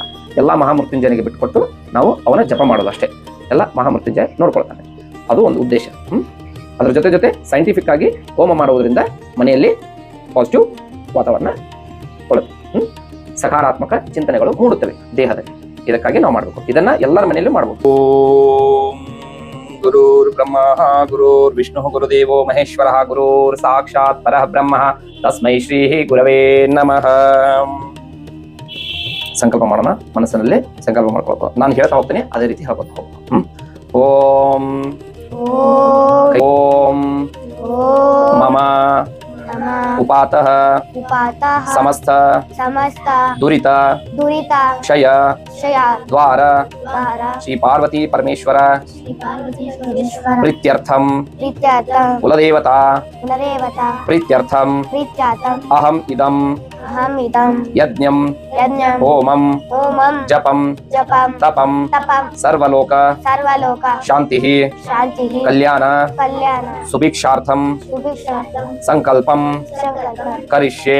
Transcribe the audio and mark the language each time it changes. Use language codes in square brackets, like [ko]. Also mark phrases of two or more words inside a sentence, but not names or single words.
[kn] ಎಲ್ಲ ಮಹಾಮೃತ್ಯುಂಜಯನಿಗೆ ಬಿಟ್ಟುಕೊಟ್ಟು ನಾವು ಅವನ ಜಪ ಮಾಡೋದು ಅಷ್ಟೇ. ಎಲ್ಲ ಮಹಾಮೃತ್ಯುಂಜಯ ನೋಡ್ಕೊಳ್ತಾನೆ, ಅದು ಒಂದು ಉದ್ದೇಶ. ಅದರ ಜೊತೆ ಸೈಂಟಿಫಿಕ್ ಆಗಿ ಹೋಮ ಮಾಡುವುದರಿಂದ ಮನೆಯಲ್ಲಿ ಪಾಸಿಟಿವ್ ವಾತಾವರಣ ಕೊಡುತ್ತೆ, ಸಕಾರಾತ್ಮಕ ಚಿಂತನೆಗಳು ಮೂಡುತ್ತವೆ ದೇಹದಲ್ಲಿ. ಇದಕ್ಕಾಗಿ ನಾವು ಮಾಡಬೇಕು, ಇದನ್ನ ಎಲ್ಲರ ಮನೆಯಲ್ಲೂ ಮಾಡಬೇಕು. [sa] ಓಂ ಗುರುರ್ ಬ್ರಹ್ಮ ಗುರುರ್ ವಿಷ್ಣು ಗುರುದೇವೋ ಮಹೇಶ್ವರ ಗುರುರ್ ಸಾಕ್ಷಾತ್ ಪರಃ ಬ್ರಹ್ಮ ತಸ್ಮೈ ಶ್ರೀ ಗುರವೇ ನಮಃ. [kn] ಸಂಕಲ್ಪ ಮಾಡೋಣ, ಮನಸ್ಸಿನಲ್ಲಿ ಸಂಕಲ್ಪ ಮಾಡ್ಕೊಳ್ಕೊ. ನಾನು ಹೇಳ್ತಾ ಹೋಗ್ತೀನಿ, ಅದೇ ರೀತಿ ಹೇಳ್ಕೊತ ಹೋಗ್ಬೇಕು. [sa] ಓಂ ಓಂ ಮಮ ಉಪಾತಃ ಸಮಸ್ತ ದುರಿತ ಕ್ಷಯ ದ್ವಾರ ಶ್ರೀ ಪಾರ್ವತಿ ಪರಮೇಶ್ವರ ಪ್ರೀತ್ಯರ್ಥಂ ಕುಲದೇವತಾ ಪ್ರೀತ್ಯರ್ಥಂ ಅಹಂ ಇದಂ ಯಜ್ಞಂ ಹೋಮಂ ಜಪಂ ತಪಂ ಸರ್ವಲೋಕ ಶಾಂತಿ ಕಲ್ಯಾಣ ಸುಭಿಕ್ಷಾರ್ಥಂ ಸಂಕಲ್ಪಂ ಕರಿಷ್ಯೆ.